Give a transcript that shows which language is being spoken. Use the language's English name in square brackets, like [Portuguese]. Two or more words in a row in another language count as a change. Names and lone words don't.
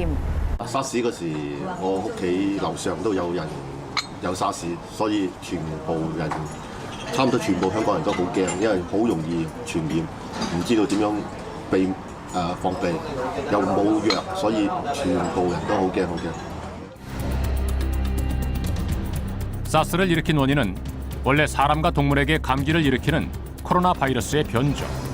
[Cantonese] 沙士嗰時，我屋企樓上都有人有沙士，所以全部人差唔多全部香港人都好驚，因為好容易傳染，唔知道點樣防備，又冇藥，所以全部人都好驚好驚。 [Korean] 사스를 일으킨 원인은 원래 사람과 동물에게 감기를 일으키는 코로나 바이러스의 변종.